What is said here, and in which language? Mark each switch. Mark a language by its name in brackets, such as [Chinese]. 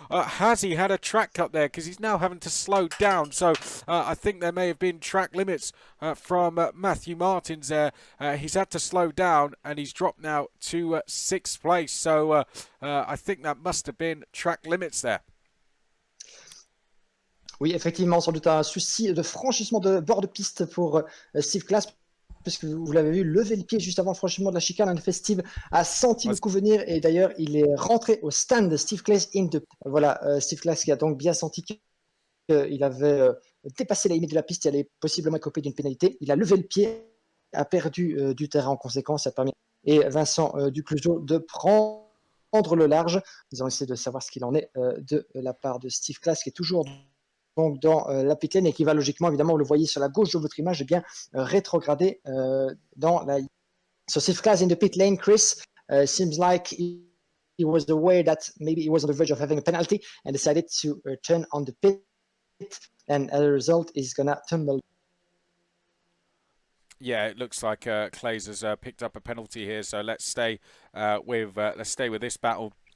[English] Has he had a track cut there? Because he's now having to slow down, so I think there may have been track limits from Matthew Martins there. He's had to slow down, and he's dropped now to sixth place, so I think that must have been track limits there. [French] Oui, effectivement, sans doute un souci de franchissement de bord de piste pour Steve Class, puisque vous l'avez vu lever le pied juste avant le franchissement de la chicane. En effet, Steve a senti le coup venir et d'ailleurs, il est rentré au stand de Steve Class Voilà, Steve Class qui a donc bien senti qu'il avait dépassé la limite de la piste et allait possiblement écoper d'une pénalité. Il a levé le pied, a perdu du terrain en conséquence. Ça a permis et Vincent Ducluseau de prendre le large. Ils ont essayé de savoir ce qu'il en est de la part de Steve Class, qui est toujours donc dans la pit lane et qui va logiquement, évidemment, vous le voyez sur la gauche de votre image, bien rétrograder dans la... [English] So Steve Class in the pit lane, Chris, seems like he was aware that maybe he was on the verge of having a penalty and decided to turn on the pit, and as a result, he's gonna tumble. Yeah, it looks like Clays has picked up a penalty here, so let's stay with this battle.